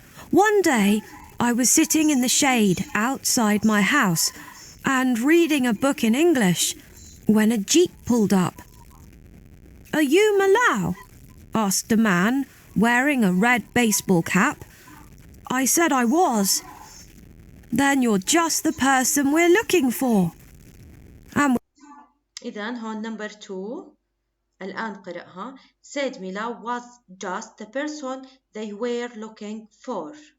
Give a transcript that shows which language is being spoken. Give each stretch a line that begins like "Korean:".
English: One day, I was sitting in the shade outside my house and reading a book in English when a jeep pulled up. "Are you Malau?" asked a man wearing a red baseball cap. I said I was. "Then you're just the person we're looking for."
Arabic: إذن هون
English: number 2
Arabic: الآن قرأها.
English: Said Mila was just the person they were looking for.